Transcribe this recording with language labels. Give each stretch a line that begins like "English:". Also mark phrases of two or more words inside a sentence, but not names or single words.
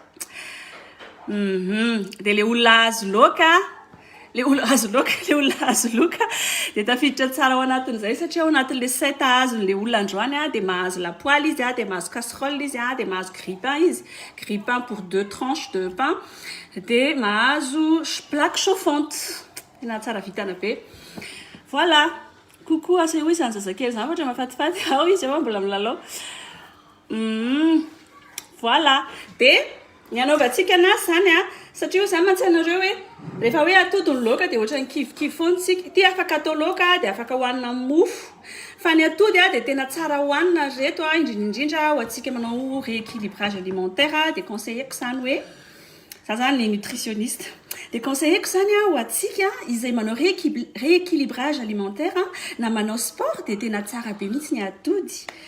Malagasy: De le olona azo loka de tafiditra tsara ao anatin'izay satria ao anatin'le 7 azon'le olona androany de mahazo lapoaly izy de mahazo casserole izy de mahazo
French: grille-pain pour 2 tranches de pain
Malagasy: de mahazo
French: plaque chauffante
Malagasy: tena tsara vitana be. Voilà. Coucou asa hoe zany zazakely zany ohatra mafatifaty ao izy mbola milalao. Voilà. De ny anaovantsika anazy zany satria zany mantsanareo hoe rehefa hoe atody ny laoka de ohatra ny kivikivy foana tsika ty afaka atao laoka de afaka hoanina mofo fa ny atody de tena tsara hoanina reto indrindra ho antsika manao
French: rééquilibrage alimentaire
Malagasy: de conseilleko zany hoe za zany ny nutritionniste de conseilleko zany ho antsika izay manao
French: rééquilibrage alimentaire
Malagasy: na manao sport de tena tsara be mihitsy ny atody.